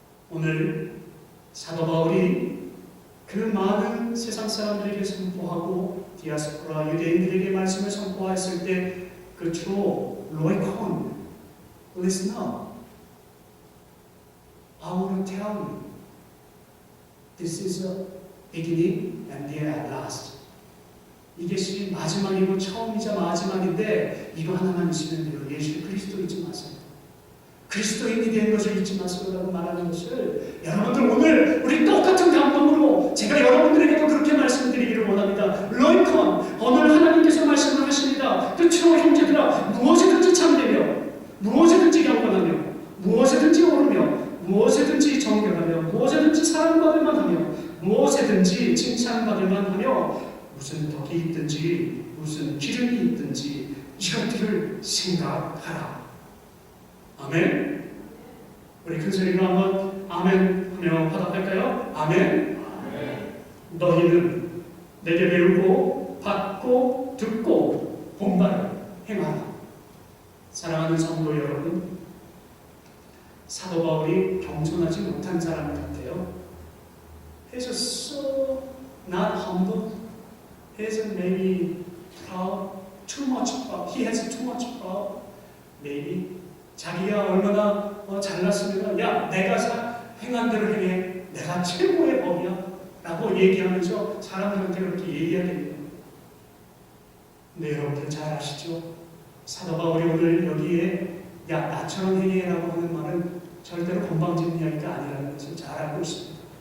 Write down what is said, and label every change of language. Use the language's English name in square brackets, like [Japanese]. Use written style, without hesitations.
[Korean] 오늘 사도 바울이 그 많은 세상 사람들에게 선포하고 디아스포라 유대인들에게 말씀을 선포했을 때 그 주로 로이콘, [English] listen up. I want to tell you this is a beginning and the last. [Korean] 이것이 마지막이고 처음이자 마지막인데 이거 하나만 있으면 돼요. 예수 그리스도 잊지 마세요. 그리스도인이 된 것을 잊지 마세요라고 말하는 것을 여러분들 오늘 우리 똑같은 감동으로 제가 여러분들에게도 그렇게 말씀드리기를 원합니다. 로이콘, 오늘 하나님께서 말씀을 하십니다. 끝으로 형제들아, 무엇이든지 참되며 무엇이든지 경건하며 무엇이든지 오르며 무엇이든지 정결하며 무엇이든지 사랑받을 만하며 무엇에든지 칭찬받을 만하며 무슨 덕이 있든지 무슨 기름이 있든지 이것들을 생각하라. 아멘. 우리 큰 소리로 한번 아멘 하며 화답할까요? 아멘. 아멘. 너희는 내게 배우고 받고 듣고 본 바를 행하라. 사랑하는 성도 여러분, 사도 바울이 겸손하지 못한 사람 같아요. [English] He's so not humble. He's maybe proud, too much proud. He has too much proud. [Korean] Maybe 자기가 얼마나 잘났으면 야 내가 행한 대로 행해. 내가 최고의 법이야. 라고 얘기하면서 사람들한테 그렇게 얘기하겠네요. 근데 여러분들 잘 아시죠? 사도 바울이 오늘 여기에 야 나처럼 행해라고 하는 말은 절대로 건방진 이야기가 아니라는 것을 잘 알고 있습니다.